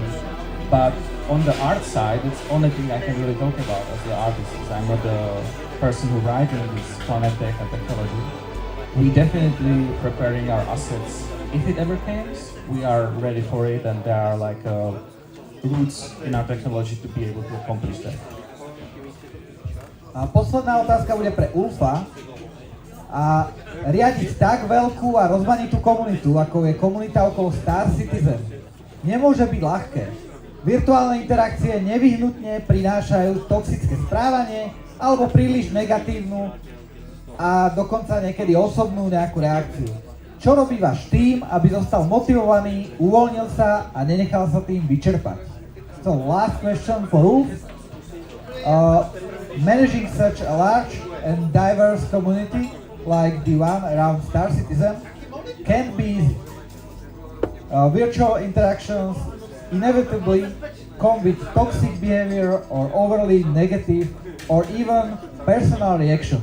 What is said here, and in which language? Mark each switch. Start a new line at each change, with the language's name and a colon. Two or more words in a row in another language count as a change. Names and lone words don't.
English: But on the art side, it's the only thing I can really talk about as the artist. I'm not the person who writing this planet tech and technology. We definitely preparing our assets. If it ever comes, we are ready for it, and there are like roots in our technology to be able to accomplish that.
Slovak: A posledná otázka bude pre Ulfa. A riadiť tak veľkú a rozmanitú komunitu, ako je komunita okolo Star Citizen, nemôže byť ľahké. Virtuálne interakcie nevyhnutne prinášajú toxické správanie alebo príliš negatívnu a dokonca niekedy osobnú nejakú reakciu. Čo robí váš tím, aby zostal motivovaný, uvoľnil sa a nenechal sa tým vyčerpať?
English: So last question for Ulf. Managing such a large and diverse community like the one around Star Citizen can be easy. Virtual interactions inevitably come with toxic behavior or overly negative or even personal reactions.